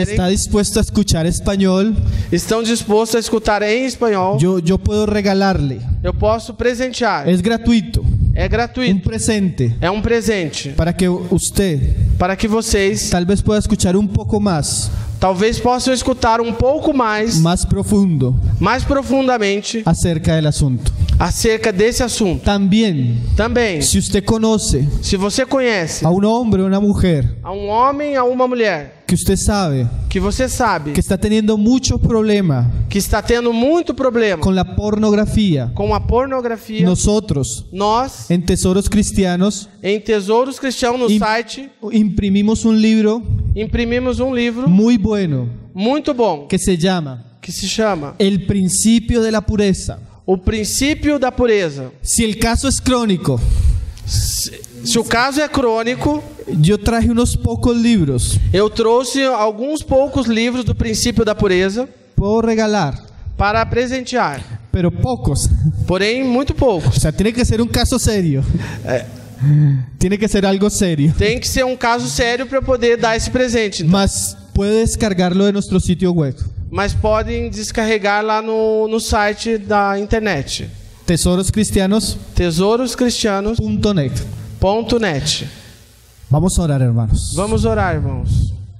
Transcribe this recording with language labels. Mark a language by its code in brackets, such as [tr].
[es] está dispuesto a escuchar español, [pt] estão dispostos a escutar em espanhol, [es] yo puedo regalarle. [pt] eu posso presentear. [es] Es gratuito, [pt] É [es] un [pt] gratuito. [es] presente [pt] É um presente [es] para que usted [pt] para que vocês [es] tal vez pueda escuchar un poco más [pt] talvez possam escutar um pouco mais [es] profundo [pt] profundamente [es] acerca del asunto. [pt] acerca desse assunto. [es] También, [pt] Também, [es] si usted conoce [pt] se você conhece [es] a un hombre o una mujer [pt] a um homem, a uma mulher, [es] que usted sabe [pt] que você sabe [es] que está teniendo mucho problema [pt] que está tendo muito problema [es] con la pornografía, [pt] com a pornografia, [es] nosotros [pt] nós, [es] en Tesoros Cristianos [pt] em Tesouros Cristãos no site, [es] imprimimos un libro [pt] imprimimos um livro [es] muy bueno [pt] muito bom [es] que se llama [pt] que se chama [es] El Principio de la Pureza. [pt] O Princípio da Pureza. [es] Si el caso es crónico, [pt] Se o caso é crônico, [es] yo traje unos pocos libros. [pt] eu trouxe alguns poucos livros do Princípio da Pureza [es] Puedo regalar, [pt] para presentear, [es] pero pocos. [pt] porém muito [es] O [pt] poucos. [es] sea, tiene que ser un caso serio. Tiene que ser algo serio. [pt] Tem que ser um caso sério para poder dar esse presente. [es] Mas puede descargarlo de nuestro sitio web. [pt] Mas podem descarregar lá no site da internet, [es] Tesoroscristianos.net. [pt] tesouroscristianos.net. [es] Vamos a orar, hermanos. [pt] Vamos orar, irmãos.